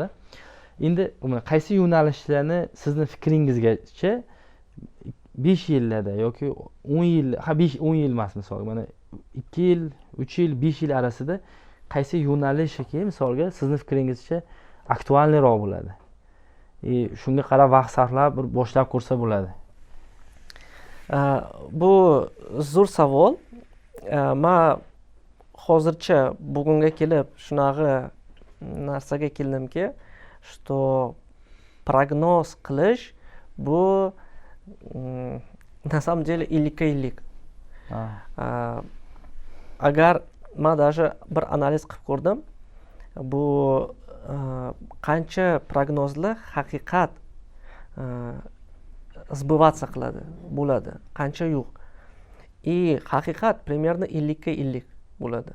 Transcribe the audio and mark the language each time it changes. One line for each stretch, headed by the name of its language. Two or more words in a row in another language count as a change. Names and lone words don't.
Uzbek: Endi qaysi yo'nalishlarni sizni fikringizgacha 5 yillarda yoki 10 yil, 10 yil emas misolga, mana 2 yil, 3 yil, 5 yil orasida qaysi yo'nalishki misolga sizni fikringizcha aktualniroq bo'ladi? Shunga qarab vaqt sarflab bir boshlab ko'rsa bo'ladi. Bu zo'r savol. Men hozircha bugunga kelib shunaqa narsaga keldimki,
Russian: что прогноз
Uzbek: qilish bu
Russian: на самом деле 50-50.
Uzbek: Agar men даже bir analiz qilib ko'rdim, bu qancha prognozlar haqiqat сбываться qiladi, bo'ladi, qancha yo'q. И haqiqat примерно 50-50 bo'ladi.